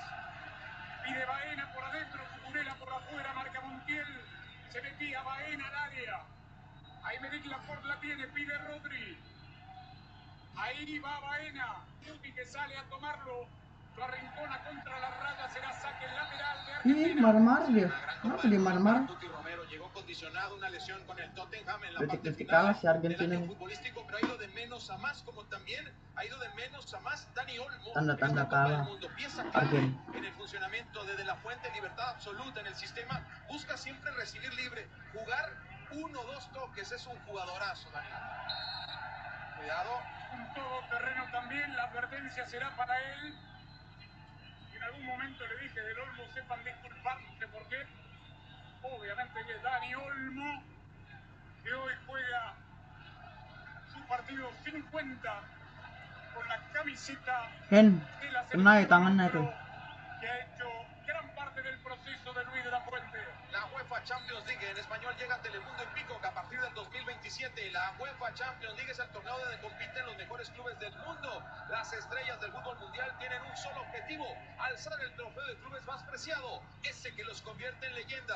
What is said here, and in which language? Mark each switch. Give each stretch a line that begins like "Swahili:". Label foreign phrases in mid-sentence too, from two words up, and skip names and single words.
Spanish: Pide Baena por adentro, Cucurella por afuera, marca Montiel. Se metía Baena al área. Aymeric Laporte la tiene, pide Rodri. Ahí va Baena. Cuti que sale a tomarlo. Lo arrincona contra la raya, será saque lateral de Argentina.
Indonesian: Ih, marmar dia. Kenapa dia marmar?
Spanish: Llegó condicionado, una lesión con el Tottenham en la parte
Indonesian: Detik-detik
Spanish: final
Indonesian: kalah si Argentina
Spanish: del año
Indonesian: nih.
Spanish: futbolístico, pero ha ido de menos a más, como también ha ido de menos a más Dani Olmo.
Indonesian: Tanda-tanda
Spanish: Esta Copa del
Indonesian: kalah
Spanish: Mundo, pieza clave
Indonesian: Argen.
Spanish: en el funcionamiento de la fuente, libertad absoluta en el sistema, busca siempre recibir libre, jugar 1 o 2 toques, es un jugadorazo, Dani. Cuidado. Un todoterreno también, la advertencia será para él. En algún momento le dije del Olmo, sepan disculparse porque obviamente que Dani Olmo, que hoy juega su partido 50 con la camiseta
Indonesian: Hen,
Spanish: de la
Indonesian: kena ya
Spanish: selección
Indonesian: tangannya tuh.
Spanish: que ha hecho gran parte del proceso de Luis de la Fuente. La UEFA Champions League, en español llega a Telemundo y Pico, que a partir del 2027 la UEFA Champions League es el torneo donde compiten los mejores clubes del mundo. Las estrellas del fútbol mundial tienen un solo objetivo: alzar el trofeo de clubes más preciado, ese que los convierte en leyendas.